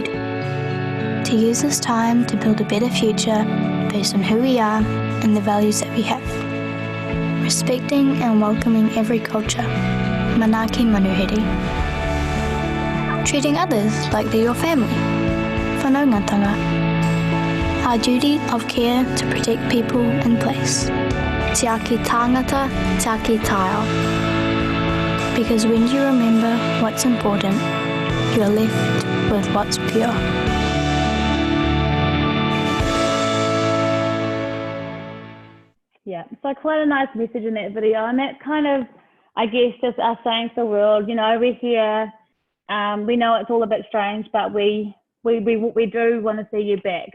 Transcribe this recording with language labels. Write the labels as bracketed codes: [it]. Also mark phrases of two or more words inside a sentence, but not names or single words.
[en] To use this time to build a better future based on who we are and the values that we have. Respecting and welcoming every culture, [mi] Manaaki Manuhiri. [en] Treating others like they're your family, whanaungatanga. Our duty of care to protect people and place. [mi] Te aki tāngata, te aki tāo. [en] Because when you remember what's important, you're left with what's pure. Yeah, so quite a nice message in that video, and that's kind of, I guess, just us saying to the world, we're here, we know it's all a bit strange, but we do want to see you back.